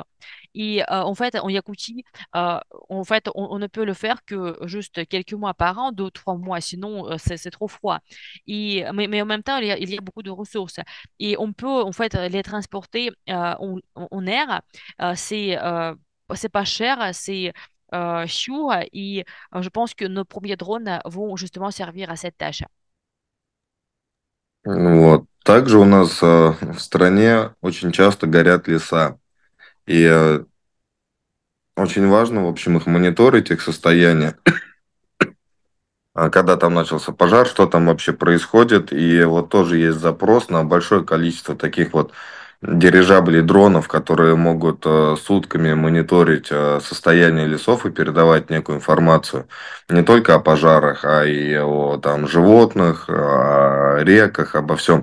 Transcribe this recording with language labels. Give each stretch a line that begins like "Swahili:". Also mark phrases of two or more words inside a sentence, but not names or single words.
French: Et en fait, en Yakoutie, en fait, on ne peut le faire que juste quelques mois par an, 2, 3 mois, sinon c'est trop froid. Mais en même temps, il y a beaucoup de ressources. Et on peut en fait les transporter en air. C'est pas cher, c'est sûr. Et je pense que nos premiers drones vont justement servir à cette tâche.
Russian: Вот. Также у нас в стране очень часто горят леса. И очень важно, в общем, их мониторить, их состояние. когда там начался пожар, что там вообще происходит. И вот тоже есть запрос на большое количество таких вот дирижаблей дронов, которые могут сутками мониторить состояние лесов и передавать некую информацию не только о пожарах, а и о там, животных, о реках, обо всем.